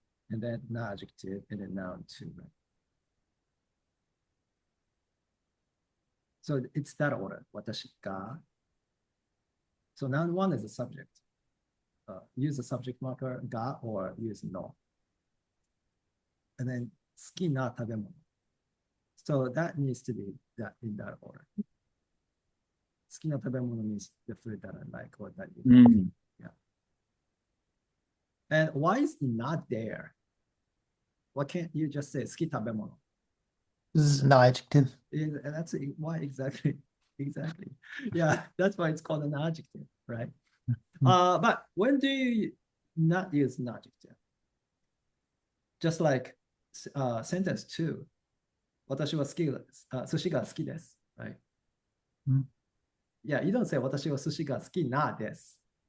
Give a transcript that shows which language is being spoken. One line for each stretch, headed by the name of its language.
English: and then an adjective, and then noun two, right? So it's that order.
Japanese: 私が
English: So noun one is the subject. Use the subject marker が or use no. And then
Japanese: 好きな食べ物.
English: So that needs to be that in that order.
Japanese: 好きな食べ物
English: means the food that I like or that you う like. ん。 And why is not there? Why can't you just say
Japanese: 好き食べ物?
English: This is an adjective. And that's why exactly. Exactly. Yeah, that's why it's called an adjective, right? But when do you not use an adjective? Just like sentence two,
Japanese: 私は好きです。寿司が好きです。
English: Right? Yeah, you don't say
Japanese: 私は寿司が好きなです。